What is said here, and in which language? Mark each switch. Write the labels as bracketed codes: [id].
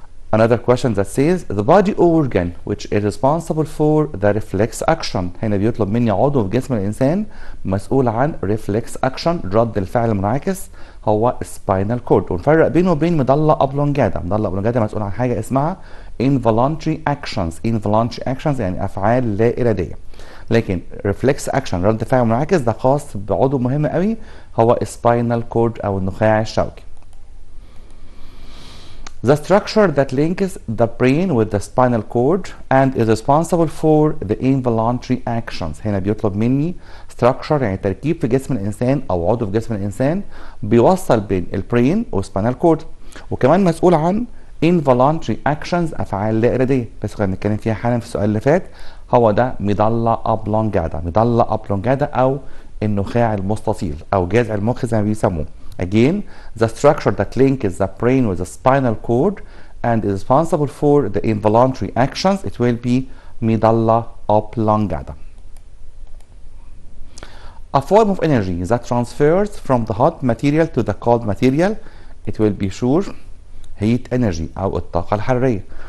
[en] Another question that says the body organ which is responsible for the reflex action. [ar] هنا بيطلب مني عضو في جسم الإنسان مسؤول عن reflex action رد الفعل المنعكس هو spinal cord. ونفرق بينه وبين مضلة أبلونجادا. مضلة أبلونجادا مسؤول عن حاجة اسمها involuntary actions يعني أفعال لا إرادية. لكن reflex action رد فعل منعكس ده خاص بعضو مهم قوي هو spinal cord أو النخاع الشوكي. [en] The structure that links the brain with the spinal cord and is responsible for the involuntary actions. [ar] هنا بيطلب مني structure يعني تركيب في جسم الإنسان أو عضو في جسم الإنسان بيوصل بين البرين والسباينال كورد وكمان مسؤول عن involuntary actions أفعال لا إرادية. بس كنا بنتكلم فيها حالا في السؤال اللي فات هو ده مضلة أبلونجادا أو النخاع المستطيل أو جذع المخ زي ما بيسموه. [en] Again, the structure that links the brain with the spinal cord and is responsible for the involuntary actions, it will be medulla oblongata. A form of energy that transfers from the hot material to the cold material, it will be sure heat energy [ar] أو الطاقة الحرارية.